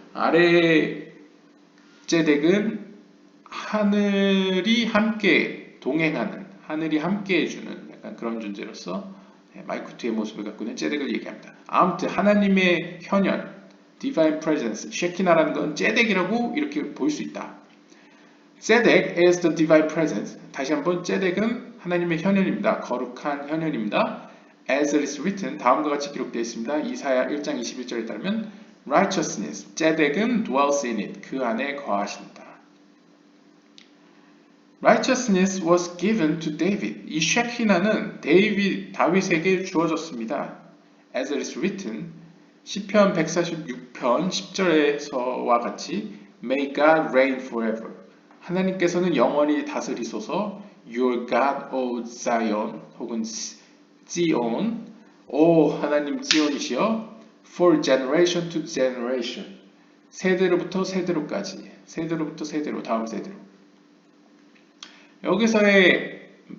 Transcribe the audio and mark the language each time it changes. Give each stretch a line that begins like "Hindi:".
Korean: 아래 제덱은 하늘이 함께 동행하는 하늘이 함께 해주는 약간 그런 존재로서 말쿠트의 모습을 갖고 있는 제덱을 얘기합니다. 아무튼 하나님의 현현 divine presence 쉐키나라는 건 제덱이라고 이렇게 볼 수 있다. 제덱
English: is the divine presence.
Korean: 다시 한번 제덱은 하나님의 현현입니다. 거룩한 현현입니다.
English: As it is written
Korean: 다음과 같이 기록되어 있습니다. 이사야 1장 21절에 따르면 righteousness 제덱은
English: dwells in it
Korean: 그 안에 거하신다.
English: Righteousness was given to David.
Korean: 이 쉐키나는 다윗에게 주어졌습니다.
English: As it is written
Korean: 시편 146편 10절에서와 같이
English: May God reign forever.
Korean: 하나님께서는 영원히 다스리소서.
English: Your God, O Zion
Korean: 혹은 지온 오 하나님 지온이시여
English: For generation to generation
Korean: 세대로부터 세대로까지 세대로부터 세대로 다음 세대로 여기서의